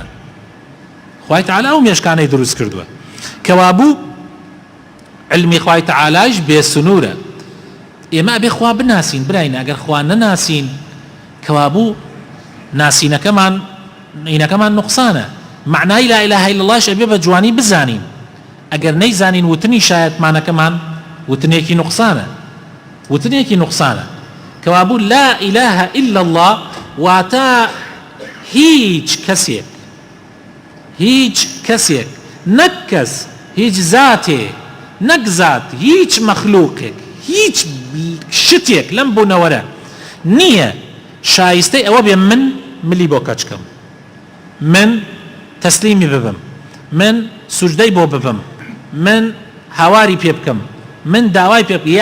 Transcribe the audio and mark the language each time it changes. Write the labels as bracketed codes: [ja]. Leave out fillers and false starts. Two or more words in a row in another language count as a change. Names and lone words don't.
[ckb] خوای تەعالی ئەو مێشکانەی دروست کردووە کەوابوو علمی خوای تەعالیش بێ سنوورە. ئێمە ئەبێ خوا بناسین براین. ئەگەر خوا نەناسین کەوابوو ناسینەکەمان نقصانە. معنای [ar] لا إله إلا الله [ckb] ئەبێ بە جوانی بزانین. ئەگەر نەیزانین وتنی شایەتمانەکەمان وتنێکی نقصانە. کەوابوو [ar] لا إله إلا الله [ckb] واتە هیچ کەسێک نەک کەس هیچ زاتێ نەک زات هیچ مەخلووقێک هیچ شتێک لەم بوونەوەرە نییە شایستەی ئەوە بێ من ملی بۆ کەچکەم، من تەسلیمی ببم، من سوجدەی بۆ ببم، من هاواری پێ بکەم، من داوای پێ بکەم.